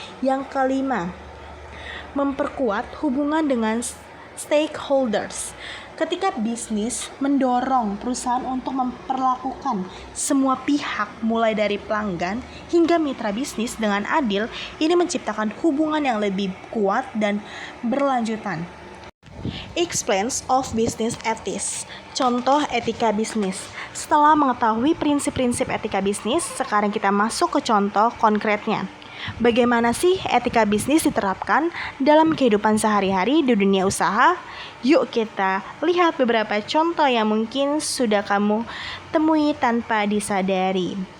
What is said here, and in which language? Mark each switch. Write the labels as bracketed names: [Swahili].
[Indonesian] Yang kelima, memperkuat hubungan dengan stakeholders. Ketika bisnis mendorong perusahaan untuk memperlakukan semua pihak mulai dari pelanggan hingga mitra bisnis dengan adil, ini menciptakan hubungan yang lebih kuat dan berlanjutan. [English] Explains of business ethics. [Indonesian] Contoh etika bisnis. Setelah mengetahui prinsip-prinsip etika bisnis, sekarang kita masuk ke contoh konkretnya. Bagaimana sih etika bisnis diterapkan dalam kehidupan sehari-hari di dunia usaha? Yuk kita lihat beberapa contoh yang mungkin sudah kamu temui tanpa disadari.